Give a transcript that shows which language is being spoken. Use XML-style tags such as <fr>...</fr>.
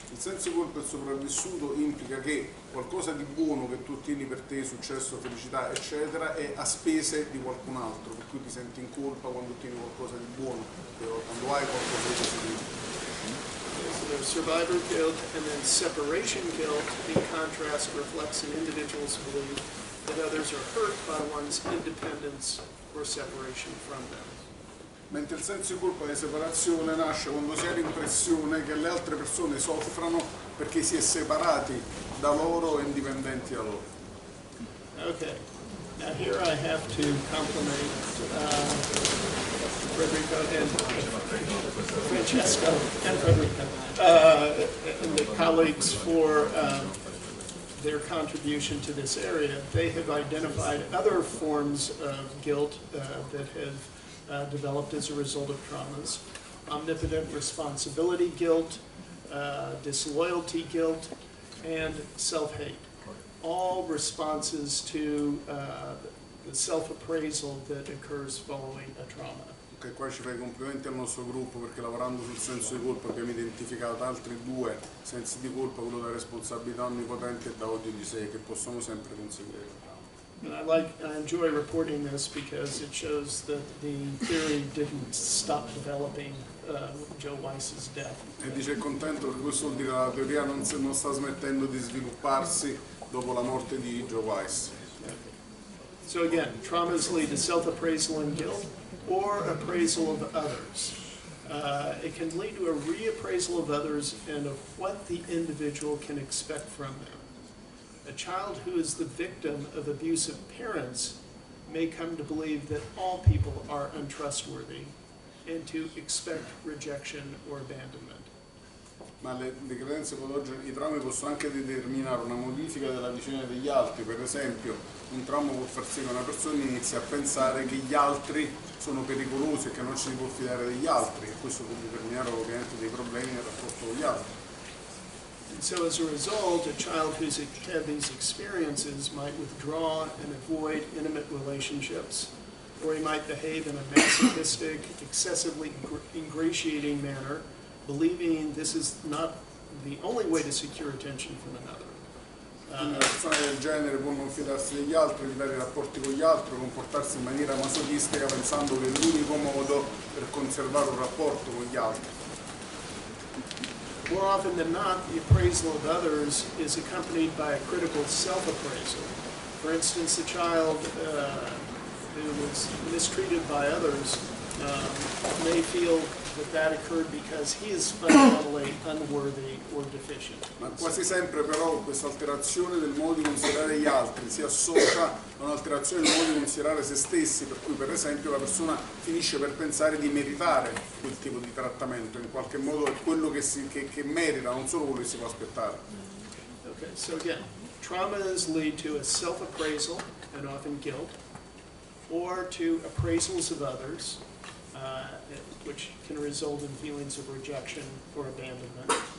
<it>Il senso di colpa del sopravvissuto implica che qualcosa di buono che tu ottieni per te, successo, felicità, eccetera, è a spese di qualcun altro, per cui ti senti in colpa quando ottieni qualcosa di buono, quando hai qualcosa di positivo.</it> <en>there's survivor guilt, and then separation guilt, in contrast, reflects an individual's belief that others are hurt by one's independence or separation from them.</en> <it>Mentre il senso di colpa di separazione nasce quando si ha l'impressione che le altre persone soffrano perché si è separati da loro e indipendenti da loro.</it> <en>Okay, now here I have to compliment Federico and Francesco and Federico and the colleagues for their contribution to this area. They have identified other forms of guilt that have developed as a result of traumas. Omnipotent responsibility guilt, disloyalty guilt, and self-hate. All responses to the self-appraisal that occurs following a trauma.</en> <it>Ok, qua ci fa i complimenti al nostro gruppo perché lavorando sul senso di colpa abbiamo identificato altri due sensi di colpa, quello da responsabilità onnipotente e da odio di sé, che possono sempre conseguire il trauma.</it> <en>And I enjoy reporting this because it shows that the theory didn't stop developing Joe Weiss's death.</en> <it>E dice è contento perché questo vuol dire che la teoria non sta smettendo di svilupparsi dopo la morte di Joe Weiss.</it> <en>So again, traumas lead to self-appraisal and guilt, or appraisal of others. It can lead to a reappraisal of others and of what the individual can expect from them. A child who is the victim of abusive parents may come to believe that all people are untrustworthy and to expect rejection or abandonment.</en> <it>Ma le credenze patogene, i traumi possono anche determinare una modifica della visione degli altri. Per esempio, un trauma può far sì che una persona inizi a pensare che gli altri sono pericolosi e che non ci si può fidare degli altri, e questo può determinare ovviamente dei problemi nel rapporto con gli altri.</it> <en>And so as a result, a child who's had these experiences might withdraw and avoid intimate relationships, or he might behave in a masochistic, excessively ingratiating manner, believing this is not the only way to secure attention from another.</en> <it>Una persona del genere può non fidarsi degli altri, evitare i rapporti con gli altri, comportarsi in maniera masochistica pensando che è l'unico modo per conservare un rapporto con gli altri.</it> <en>More often than not, the appraisal of others is accompanied by a critical self-appraisal. For instance, a child who was mistreated by others may feel that occurred because he is fundamentally unworthy or deficient.</en> <it>Ma quasi sempre però questa alterazione del modo di considerare gli altri si associa a un'alterazione del modo di considerare se stessi, per cui per esempio la persona finisce per pensare di meritare quel tipo di trattamento, in qualche modo è quello che merita, non solo quello che si può aspettare.</it> <en>Okay, so again, traumas lead to a self-appraisal and often guilt, or to appraisals of others, which can result in feelings of rejection or abandonment.</en>